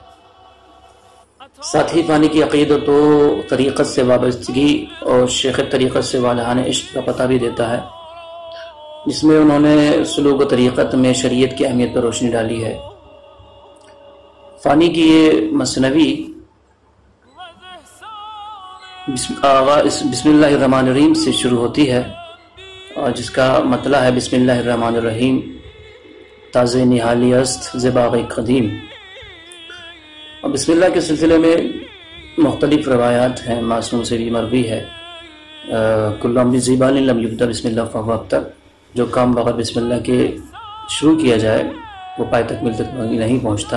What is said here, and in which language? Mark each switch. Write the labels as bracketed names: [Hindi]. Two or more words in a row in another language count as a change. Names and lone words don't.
[Urdu] ساتھ ہی فانی کی عقیدت و طریقت سے وابستگی اور شیخ طریقت سے والہانہ عشق کا پتہ بھی دیتا ہے، جس میں انہوں نے سلوک و طریقت میں شریعت کی اہمیت پر روشنی ڈالی ہے۔ فانی کی یہ مثنوی [Arabic] بسم اللہ الرحمن الرحیم [Urdu] سے شروع ہوتی ہے، اور جس کا مطلع ہے [Arabic] بسم اللہ الرحمن الرحیم [Persian] تازہ نہالی است ز باغ قدیم۔ [Urdu] اور بسم اللہ کے سلسلے میں مختلف روایات ہیں، معصوم سے بھی مروی ہے، [Arabic] کل امر زیبان لم یبدأ بسم اللہ فہو ابتر، [Urdu] جو کام بغیر بسم اللہ کے شروع کیا جائے وہ پائے تکمیل تک نہیں پہنچتا۔